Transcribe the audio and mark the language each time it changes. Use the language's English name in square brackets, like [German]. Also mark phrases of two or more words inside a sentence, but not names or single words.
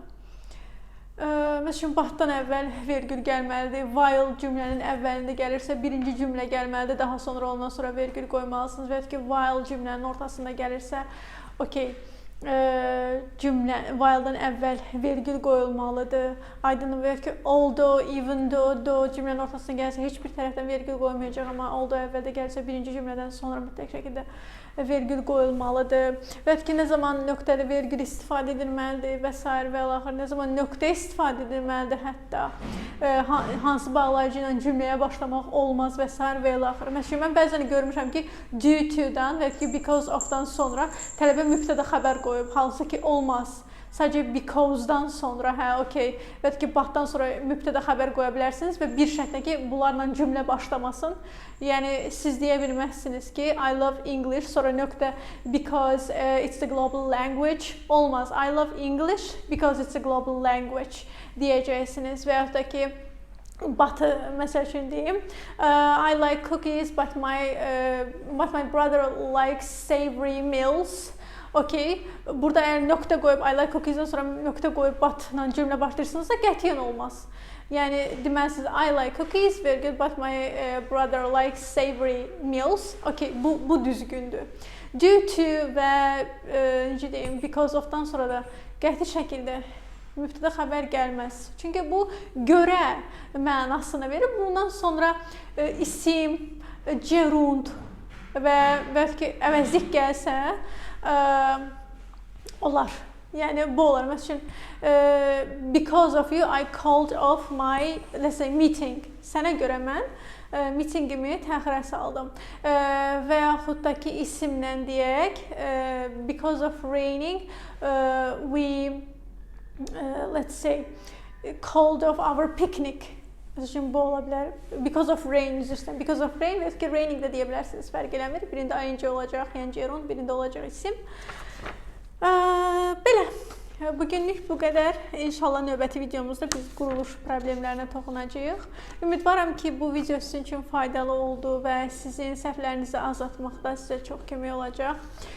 [Azerbaijani] Məsələn, batdan əvvəl vergül gəlməlidir. While cümlənin əvvəlində gəlirsə, birinci cümlə gəlməlidir. Daha sonra ondan sonra vergül qoymalısınız. Və ya ki, while cümlənin ortasında gəlirsə, okey, while-dan əvvəl vergül qoyulmalıdır. Aydın və ya ki, [English] although, even though [Azerbaijani] cümlənin ortasına gəlirsə, heç bir tərəfdən vergül qoymayacaq. Amma although əvvəldə gəlirsə, birinci cümlədən sonra mütləq şəkildə vergül qoyulmalıdır. Və ya ki, nə zaman nöqtəli vergül istifadə edilməlidir və s. və l-axır, nə zaman nöqtə istifadə edilməlidir hətta, hansı bağlayıcı ilə cümləyə başlamaq olmaz və s. və l-axır. Məsələn, mən bəzən görmüşəm ki, [English] due to- [Azerbaijani] dan və ya ki, [English] because of- [Azerbaijani] dan sonra tələbə mübtəda xəbər qoyub, hansı ki, olmaz. Sadəcə because-dan sonra, hə, okey, və ya ki, but-dan sonra mübtəda xəbər qoya bilərsiniz və bir şərtlə ki, bunlarla cümlə başlamasın. Yəni, siz deyə bilməzsiniz ki, [English] I love English, [Azerbaijani] sonra nöqtə [English] because it's the global language. Olmaz. I love English because it's a global language [Azerbaijani] deyəcəksiniz və ya da ki, but-ı məsəl üçün deyim, [English] I like cookies, but my brother likes savory meals. [Azerbaijani] okey, burada əgər nöqtə qoyub, [English] I like cookies- [Azerbaijani] dən sonra nöqtə qoyub but-la cümlə başlayırsınızsa qətiyyən olmaz. Yəni deməlisiniz [English] I like cookies, very good, but my brother likes savory meals. [Azerbaijani] Okey, bu düzgündür. [English] Due to [Azerbaijani] və necə deyim, [English] because of- [Azerbaijani] dan sonra da qəti şəkildə mübtəda xəbər gəlməz. Çünki bu görə mənasını verir. Bundan sonra isim, gerund və bəlkə əvəzlik gəlsə olar. Yəni bu olar. Məsələn, [English] because of you I called off my, let's say, meeting. [Azerbaijani] Sənə görə mən mitingimi təxirə saldım. Və yaxud da ki isimlə deyək, [English] because of raining we let's say called off our picnic. [Azerbaijani] Məsələn, bu ola bilər. [English] Because of rain, üzrstən. Because of rain [Azerbaijani] və ki raining də deyə bilərsiniz, fərq eləmir. Birində ing olacaq, yəni gerund, birində olacaq isim. Belə. Bugünlük bu qədər. İnşallah növbəti videomuzda biz quruluş problemlərinə toxunacağıq. Ümidvaram ki, bu video sizin üçün faydalı oldu və sizin səhvlərinizi azaltmaqda sizə çox kömək olacaq.